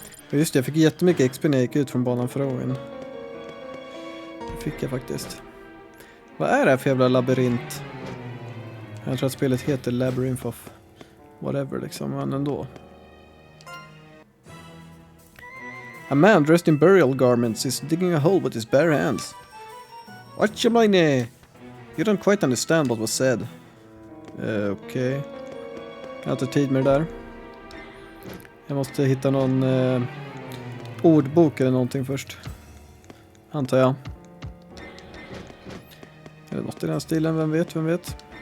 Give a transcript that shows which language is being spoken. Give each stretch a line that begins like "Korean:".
Swedish: Just det, jag fick jättemycket XP när jag gick ut från banan förra gången. Det fick jag faktiskt. Vad är det här för jävla labyrint? Jag tror att spelet heter Labyrinth of whatever liksom, men ändå.
English: A man dressed in burial garments is digging a hole with his bare hands. What you mean? You don't quite understand what was said.
Swedish: Okej. Jag har inte tid med det där. Jag måste hitta någon ordbok eller någonting först. Antar jag. Eller något i den stilen, vem vet.